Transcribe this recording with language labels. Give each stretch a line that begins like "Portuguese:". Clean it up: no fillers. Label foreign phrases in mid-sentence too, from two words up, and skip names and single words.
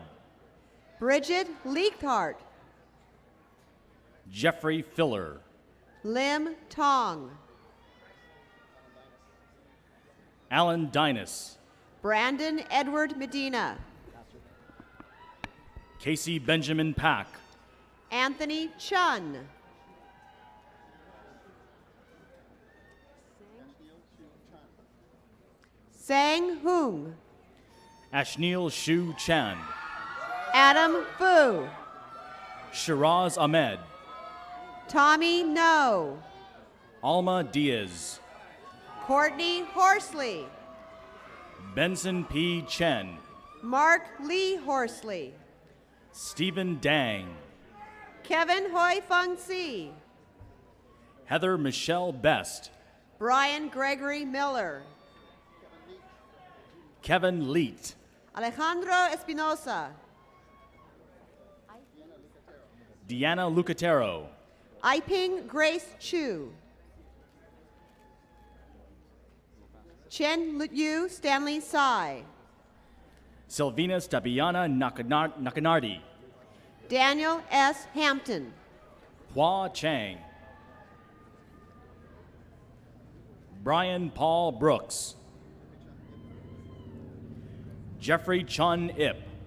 English: Bridget Leakhart. Jeffrey Filler. Lim Tong. Alan Dinas. Brandon Edward Medina. Casey Benjamin Pack. Anthony Chun. Sang Hung. Ashneel Shu Chan. Adam Fu. Shiraz Ahmed. Tommy No. Alma Diaz. Courtney Horsley. Benson P. Chen. Mark Lee Horsley. Stephen Dang. Kevin Hoi Fung Si. Heather Michelle Best. Brian Gregory Miller. Kevin Leet. Alejandro Espinosa. Deanna Lucatero. Iping Grace Chu. Chen Yu Stanley Sai. Sylvina Stabiana Nakanardi. Daniel S. Hampton. Hua Chang. Brian Paul Brooks. Jeffrey Chun Ip.